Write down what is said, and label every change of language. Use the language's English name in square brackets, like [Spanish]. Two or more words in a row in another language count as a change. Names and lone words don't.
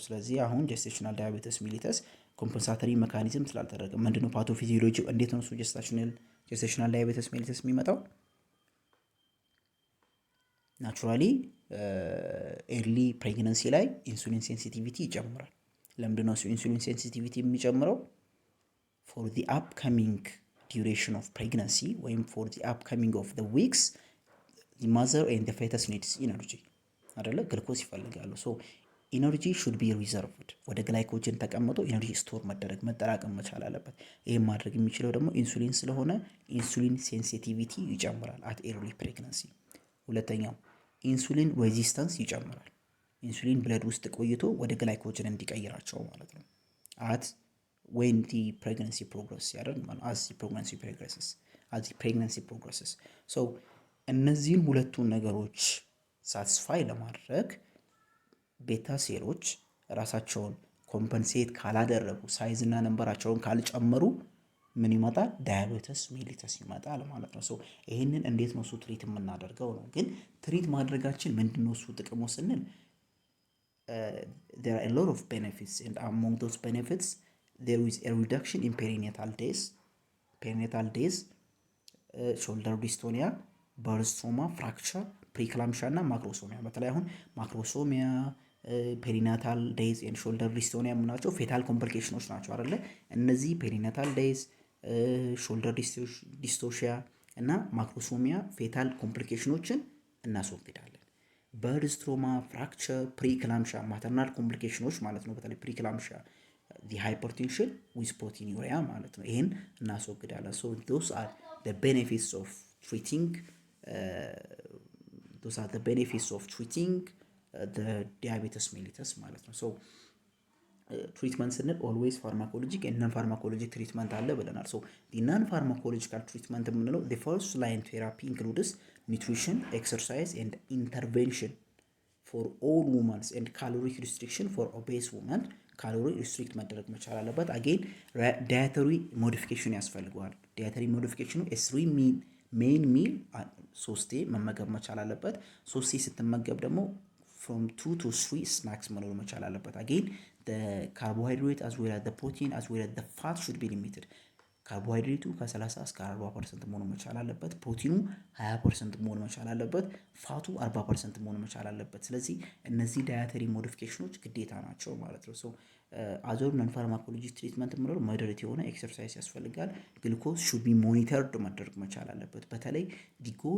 [Amharic] ስለዚህ አሁን [English] gestational diabetes mellitus compensatory mechanism [Amharic] ስላልተደረገ ምንድነው ፓቶፊዚዮሎጂ እንዴት ነው እሱ [English] gestational diabetes mellitus [Amharic] የሚመጣው? [English] naturally early pregnancy [Amharic] ላይ [English] insulin sensitivity [Amharic] ይጨምራል። ለምንድነው እሱ [English] insulin sensitivity [Amharic] የሚጨምረው? [English] for the upcoming duration of pregnancy ወይም for the upcoming of the weeks the mother and the fetus needs energy አይደለ? [Amharic] ግልኮስ ይፈልጋሉ። [English] so energy should be reserved [Amharic] ወደ ግላይኮጅን ተቀምጦ [English] energy store [Amharic] መደረግ መጠራቀም መቻል አለበት። ይሄን ማድረግ የሚችለው ደግሞ ኢንሱሊን ስለሆነ [English] insulin sensitivity [Amharic] ይጨምራል [English] at early pregnancy። [Amharic] ሁለተኛው [English] insulin resistance [Amharic] ይጨምራል። [English] insulin blood [Amharic] ውስጥ ቆይቶ ወደ ግላይኮጅን እንዲቀይራቸው ማለት ነው [English] at when the pregnancy progresses as the pregnancy progresses so [Amharic] እነዚህን ሁለቱን ነገሮች ሳትስፋይ ለማድረግ ቤታ ሴሎች ራሳቸውን ኮምፐንሴት ካላደረጉ ሳይዝ እና ነምበራቸውን ካልጨመሩ ምን ይመጣል? [English] diabetes mellitus [Amharic] ይመጣል ማለት ነው። ሶ ይሄንን እንዴት ነው እሱ ትሪት የምናደርገው ነው። ግን ትሪት ማድረጋችን ምንድነው እሱ ጥቅሙ ስንል [English] there are a lot of benefits and among those benefits there is a reduction in perinatal days, shoulder dystonia, birth trauma, fracture, preeclampsia [Amharic] እና ማክሮሶሚያ። በተለይ አሁን ማክሮሶሚያ፣ [English] perinatal days and shoulder dystonia [Amharic] የምናቸው [English] fetal complications [Amharic] ናቸው አይደለ? እነዚህ [English] perinatal days፣ shoulder dystocia [Amharic] እና ማክሮሶሚያ [English] fetal complications [Amharic] እናስወግዳለን። [English] birth trauma፣ [Amharic] ፍራክቸር፣ [English] preeclampsia maternal complications [Amharic] ማለት ነው። በተለይ ፕሪክላምሻ [English] the hypertension with proteinuria [Amharic] ማለት ነው። ይሄን እናስወግዳለን። [English] so those are the benefits of treating the diabetes mellitus [Amharic] ማለት ነው። [English] so ትሪትመንት ስንል always pharmacologic እና non pharmacologic treatment [Amharic] አለ ብለናል። [English] so the non pharmacological treatment የምንለው the first line therapy includes nutrition, exercise and intervention for all women and calorie restriction for obese women. calorie restrict [Amharic] መደረግ መቻል አለበት። [English] again dietary modification ያስፈልገዋል። dietary modification three main meal [Amharic] ሶስቴ መመገብ መቻል አለበት። ሶስቴ ስትመገብ ደግሞ [English] from 2 to 3 snacks [Amharic] መኖር መቻል አለበት። [English] አጌን the carbohydrate as well as the protein as well as the fat should be limited. [Amharic] ካርቦሃይድሬቱ ከ30 እስከ 40% መሆን መቻል አለበት። ፕሮቲኑ 20% መሆን መቻል አለበት። ፋቱ 40% መሆን መቻል አለበት። ስለዚህ እነዚህ ዳያተሪ ሞዲፊኬሽኖች ግዴታ ናቸው ማለት ነው። ሶ [English] other non pharmacologic treatment [Amharic] የምንለው ሞዴሬት የሆነ ኤክሰርሳይዝ ያስፈልጋል። [English] glucose should be monitored [Amharic] ማድረግ መቻል አለበት። በተለይ [English] the goal